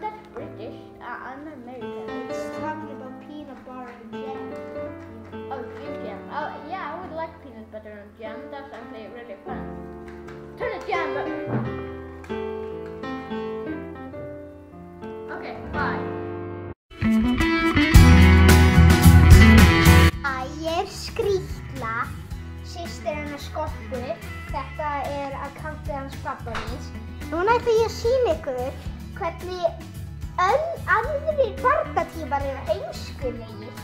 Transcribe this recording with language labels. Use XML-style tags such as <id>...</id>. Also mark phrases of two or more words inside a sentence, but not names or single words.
<en>That's British. I'm American. It's talking about peanut butter and jam. Oh, Jim Jam. Oh, yeah, I would like peanut butter and jam. That's actually really fun. Turn the jam button. Okay, bye.</en> <is>Ég er Skrýtla, systir hennar Skoppu. Þetta akkantið hans pabba míns. Núna ætla ég að sýna ykkur hvernig aðrir barnatímar heimskulegir.</is>